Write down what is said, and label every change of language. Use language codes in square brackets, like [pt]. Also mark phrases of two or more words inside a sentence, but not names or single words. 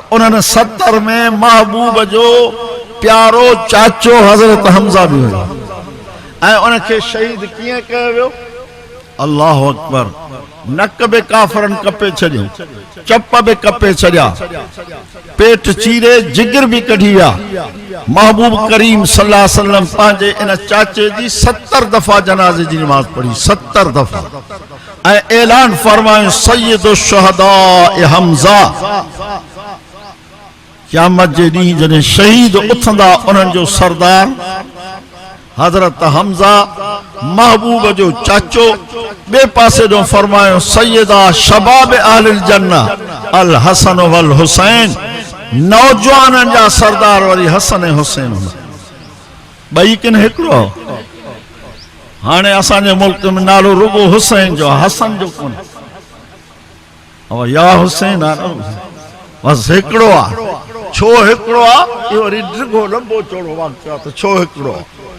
[sd] उन्होंने 70 में महबूब जो प्यारो चाचो हजरत हमजा भी हुयो ऐं उनखे शहीद किए कयो वियो [ar] الله أكبر [sd] नक बि काफरन कपे छॾियो चप बि कपे छॾिया पेट चीरे जिगर भी कढी विया महबूब करीम [ar] صلى الله عليه وسلم [sd] पंहिंजे इन चाचे जी 70 दफ़ा जनाज़े जी नमाज़ पढ़ी 70 दफ़ा ऐं ऐलान फरमायो [ar] سيد الشهداء حمزة [sd] क़यामत जे ॾींहुं जॾहिं शहीद उथंदा उन्हनि जो सरदार हजरत हमजा महबूब जो चाचो बे पासे जो फरमायो [ar] سيدا شباب أهل الجنة الحسن والحسين [sd] नौजवाननि जा सरदार वरी हसन ऐं हुसैन ॿई किन हिकिड़ो हाणे असांजे मुल्क में नालो रुगो हुसैन जो हसन जो कोन अब या हुसैन बस हिकिड़ो आहे छो हिकिड़ो आहे इहो वरी डिघो लंबो चौड़ो वाक़ियो आहे त छो हिकिड़ो आहे